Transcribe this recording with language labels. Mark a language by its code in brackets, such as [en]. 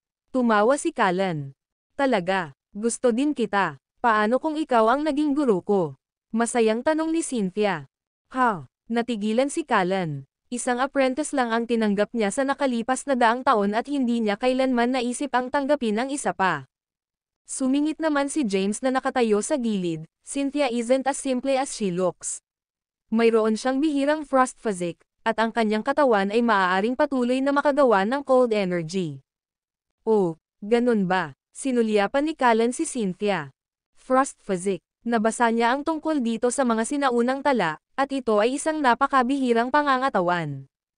[tl] Tumawa si Callan. "Talaga, gusto din kita. Paano kung ikaw ang naging guro ko?" Masayang tanong ni Cynthia. Natigilan si Callan. Isang apprentice lang ang tinanggap niya sa nakalipas na 100 taon at hindi niya kailanman naisip ang tanggapin ang isa pa. Sumingit naman si James na nakatayo sa gilid. [en] "Cynthia isn't as simple as she looks. [tl] Mayroon siyang bihirang frost physique, at ang kanyang katawan ay maaaring patuloy na makagawa ng cold energy." "Oh, ganun ba?" Sinulyapan ni Callan si Cynthia. Frost physique. Nabasa niya ang tungkol dito sa mga sinaunang tala, at ito ay isang napakabihirang pangangatawan.